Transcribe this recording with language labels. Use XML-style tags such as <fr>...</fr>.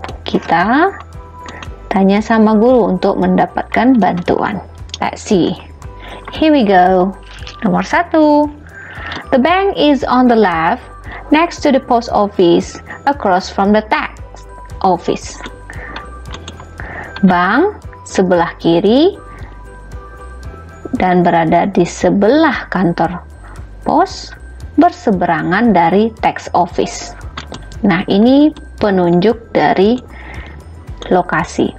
<id>Kita tanya sama guru untuk mendapatkan bantuan.</id> <en>Let's see. Here we go. Nomor 1. The bank is on the left, next to the post office, across from the tax office.</en> <id>Bank sebelah kiri dan berada di sebelah kantor pos, berseberangan dari tax office. Nah, ini penunjuk dari lokasi.</id>